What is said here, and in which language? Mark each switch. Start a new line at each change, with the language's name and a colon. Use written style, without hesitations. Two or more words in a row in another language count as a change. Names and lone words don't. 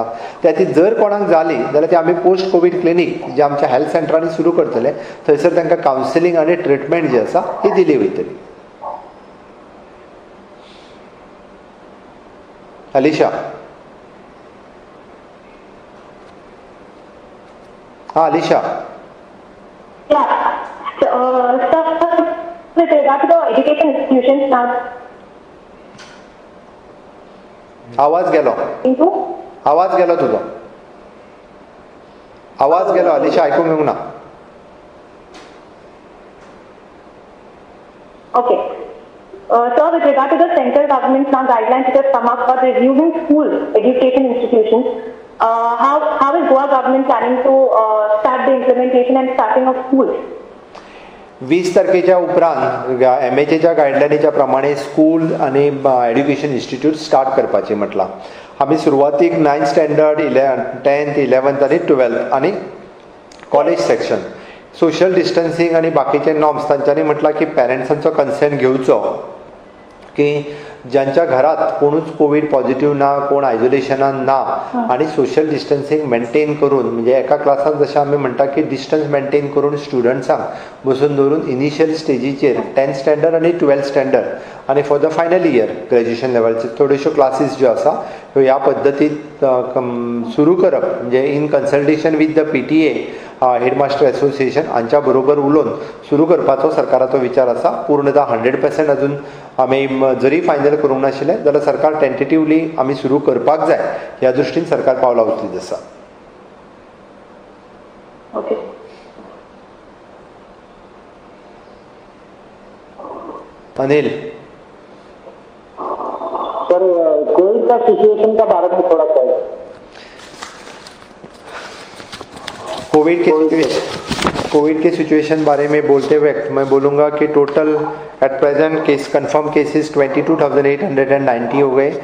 Konkani: त्या खातीर जर कोणाक जाली जाल्यार ती आमी पोस्ट कोवीड क्लिनीक जे आमच्या हेल्थ सेंटरांनी सुरू करतले थंयसर तांकां कावन्सिलींग आनी ट्रिटमेंट जी आसा ती दिली वयतली. अलिशा. हाँ अलिशा.
English: With regard to the education institutions now.
Konkani: आवाज गेलो. आवाज गेलो तुजो. आवाज गेलो अलिशा, आयकूंक येवंक ना.
English: Okay. Sir, with regard to the central government's now guidelines which have come up for resuming school education institutions, how is Goa government planning to start the implementation and starting of schools?
Konkani: 20 तारखेच्या उपरांत MHAच्या गायडलायनीच्या प्रमाणे स्कूल आणि
English: education institute start
Konkani: करपाचे म्हटलां. आमी सुरवातीक 9th स्टँडर्ड 10th 11th आनी 12th आनी
English: college section social distancing
Konkani: आणि बाकीचे नॉर्म्स तांच्यांनी म्हटलां की पेरंट्सांचो कन्सेंट घेवचो, की ज्यांच्या घरात कोणूच
English: Covid positive
Konkani: ना, कोण आयसोलेशनान ना आणि
English: social distancing maintain
Konkani: करून, म्हणजे एका क्लासान जशें आमी म्हणटा की
English: distance maintain
Konkani: करून स्टुडंट्सांक बसून दवरून इनिशियल स्टेजीचेर 10th स्टँडर्ड आणि 12th स्टँडर्ड आणि
English: for the final year graduation
Konkani: लेवलचे थोड्योश्यो क्लासीस ज्यो आसा ह्यो ह्या पद्दतीत सुरू करप, म्हणजे
English: in consultation with the PTA headmaster association
Konkani: हांच्या बरोबर उलोवन सुरू करपाचो सरकाराचो विचार आसा. पूर्णतः 100% अजून आमी जरी फायनल करूंक नाशिल्लें जाल्यार सरकार टेंटेटिवली आमी सुरू करपाक जाय ह्या दृश्टीन सरकार पावलां उचलीत आसा. Okay. अनिल,
Hindi: सर कोविड का सिचुएशन का बारे में थोड़ा सा कोविड के सिचुएशन बारे में बोलते हुए मैं बोलूँगा कि
English: total at present case confirmed cases
Hindi: 22,890 हो गए.